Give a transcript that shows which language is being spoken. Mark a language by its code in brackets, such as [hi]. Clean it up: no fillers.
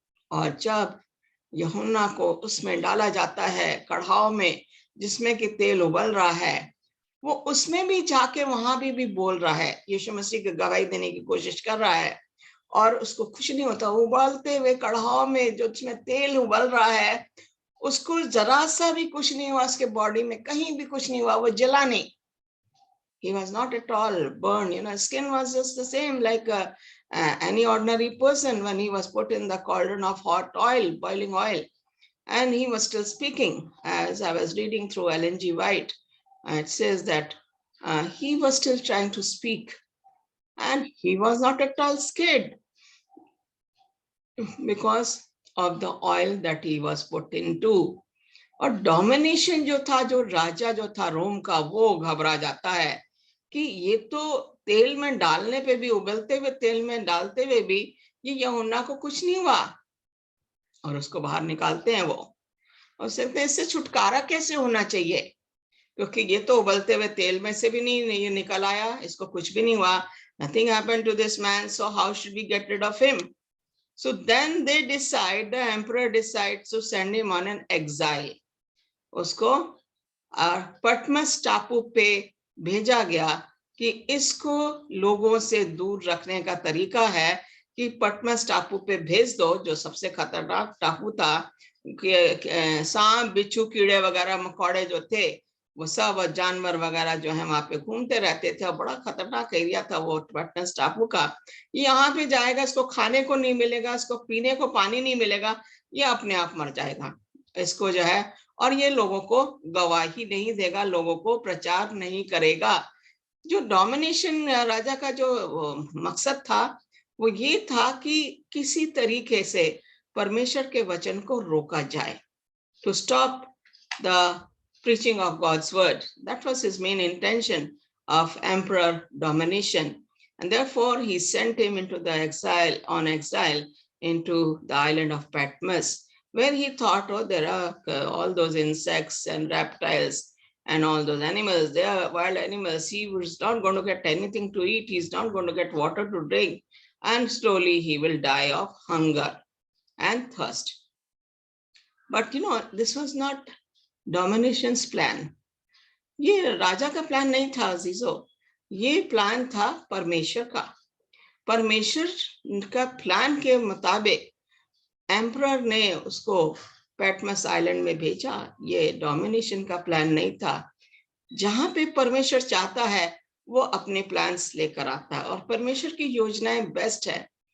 [hi] और जब यूहन्ना को उसमें डाला जाता है, कढ़ाव में जिसमें कि तेल उबल रहा है, वो उसमें भी जाके वहां भी बोल रहा है, यीशु मसीह की गवाही देने की कोशिश कर रहा है, और उसको कुछ नहीं होता। उबलते हुए कढ़ाव में जो उसमें तेल उबल रहा है, उसको जरा सा भी कुछ नहीं हुआ, उसके बॉडी में कहीं भी कुछ नहीं हुआ, वो जला नहीं। [en] He was not at all burned, his skin was just the same like any ordinary person when he was put in the cauldron of hot oil, boiling oil. And he was still speaking. As I was reading through Ellen G. White, it says that he was still trying to speak, and he was not at all scared because of the oil that he was put into. [hi] और domination जो था, जो राजा जो था रोम का, वो घबरा जाता है कि ये तो तेल में डालने पे भी, उबलते हुए तेल में डालते हुए भी ये यूहन्ना को कुछ नहीं हुआ, और उसको बाहर निकालते हैं वो। और कहते इससे छुटकारा कैसे होना चाहिए, क्योंकि ये तो उबलते हुए तेल में से भी नहीं ये निकल आया, इसको कुछ भी नहीं हुआ। [en] Nothing happened to this man, so how should we get rid of him? So then they decide, the emperor decides to send him on an exile. [hi] उसको पटमस टापू पे भेजा गया कि इसको लोगों से दूर रखने का तरीका है कि पटमस टापू पे भेज दो, जो सबसे खतरनाक टापू था। सांप, बिच्छू, कीड़े वगैरह, मकोड़े जो थे, वो सब जानवर वगैरह जो है वहां पे घूमते रहते थे, और बड़ा खतरनाक एरिया था वो पटमस टापू का। यहाँ पे जाएगा, इसको खाने को नहीं मिलेगा, इसको पीने को पानी नहीं मिलेगा, ये अपने आप मर जाएगा। इसको जो है, और ये लोगों को गवाही नहीं देगा, लोगों को प्रचार नहीं करेगा। जो डोमिनेशन राजा का जो मकसद था, वो ये था कि किसी तरीके से परमेश्वर के वचन को रोका जाए, [en] to stop the preaching of God's word. That was his main intention of emperor domination. And therefore he sent him into the exile into the island of Patmos, where he thought, oh, there are all those insects and reptiles, and all those animals, they are wild animals. He was not going to get anything to eat. He's not going to get water to drink. And slowly he will die of hunger and thirst. But this was not domination's plan. [hi] ये राजा का plan नहीं था अजीजों, ये plan था परमेश्वर का। परमेश्वर का प्लान के मुताबिक एम्परर ने उसको पैटमस आइलैंड में भेजा। ये डोमिनेशन का प्लान नहीं था। जहां पे परमेश्वर चाहता है वो अपने प्लान्स लेकर आता है, और परमेश्वर की योजनाएं बेस्ट है।